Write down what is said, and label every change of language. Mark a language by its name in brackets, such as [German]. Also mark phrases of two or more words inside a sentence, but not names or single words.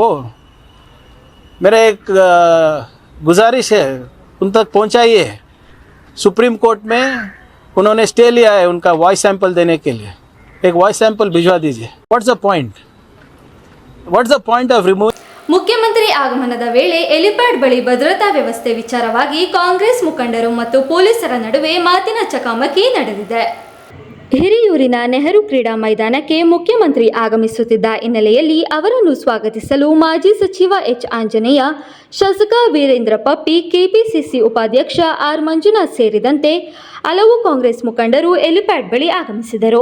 [Hindi] मेरा एक गुजारिश है, उन तक पहुंचाइए. सुप्रीम कोर्ट में उन्होंने स्टे लिया है उनका [English] voice sample [Hindi] देने के लिए. एक [English] voice sample [Hindi] भिजवा दीजिए. [English] what's the point? what's the point of remove? [Kannada] ಮುಖ್ಯಮಂತ್ರಿ ಆಗಮನದ ವೇಳೆ ಹೆಲಿಪ್ಯಾಡ್ ಬಳಿ ಭದ್ರತಾ ವ್ಯವಸ್ಥೆ ವಿಚಾರವಾಗಿ ಕಾಂಗ್ರೆಸ್ ಮುಖಂಡರು ಮತ್ತು ಪೊಲೀಸರ ನಡುವೆ ಮಾತಿನ ಚಕಮಕಿ ನಡೆದಿದೆ. ಹಿರಿಯೂರಿನ ನೆಹರು ಕ್ರೀಡಾ ಮೈದಾನಕ್ಕೆ ಮುಖ್ಯಮಂತ್ರಿ ಆಗಮಿಸುತ್ತಿದ್ದ ಹಿನ್ನೆಲೆಯಲ್ಲಿ ಅವರನ್ನು ಸ್ವಾಗತಿಸಲು ಮಾಜಿ ಸಚಿವ ಆಂಜನೇಯ, ಶಾಸಕ ವೀರೇಂದ್ರ ಪಪ್ಪಿ, ಕೆಪಿಸಿಸಿ ಉಪಾಧ್ಯಕ್ಷ ಮಂಜುನಾಥ್ ಸೇರಿದಂತೆ ಹಲವು ಕಾಂಗ್ರೆಸ್ ಮುಖಂಡರು ಹೆಲಿಪ್ಯಾಡ್ ಬಳಿ ಆಗಮಿಸಿದರು.